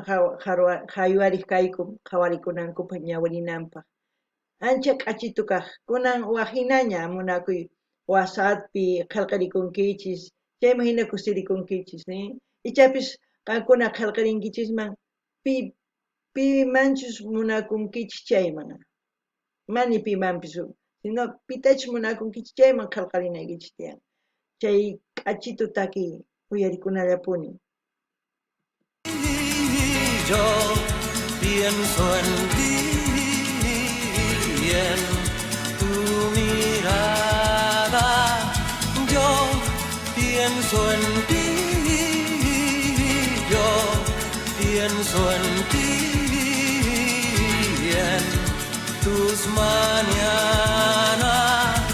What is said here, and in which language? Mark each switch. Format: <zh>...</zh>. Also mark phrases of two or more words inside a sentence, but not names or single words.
<qu>haywariq kayku qhawarikunankupaq ñawirinanpaq ancha k'achitu kaq kunan waqhinaña munakuy wasapi qillqarikunkichis chayman hina kusirikunkichis ichapis qankuna qillqarinkichisman pimanchus munakunkichis chayman mani pimanpis sino pitachus munakunkichis chayman qillqarinaykichis tiyan chay k'achitu takiy uyarikunallapuni.</qu> <es>Yo pienso en ti y en tu mirada. Yo pienso en ti. Yo pienso en ti y en tus mañanas.</es>